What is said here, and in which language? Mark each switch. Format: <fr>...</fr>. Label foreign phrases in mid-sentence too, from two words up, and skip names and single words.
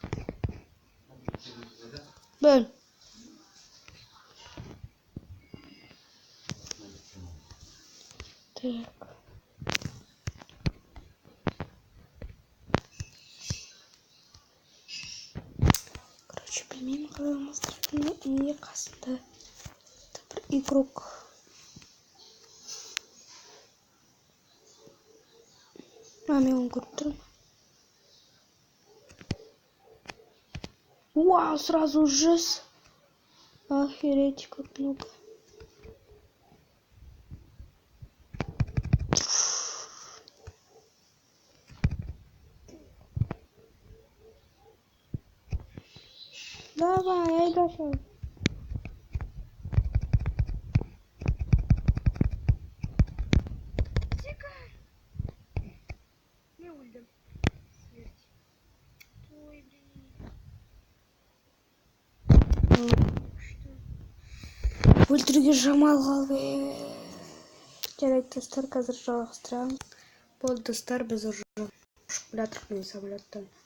<ru>Бен. Так. Короче, пельмени</ru> <kk>қаламыз и қасында бір игрок. Мен оны көріп тұрмын. Вау,</kk> <ru>сразу 100. Охереть, как много. Давай, я дошел. Не ульдем.</ru> <kk>Ой, өлтіруге жамал қалды. Жарайды достар, қазір жалғастырамыз. Болды достар, біз уже ұшып жатырмыз мен самолеттан.</kk>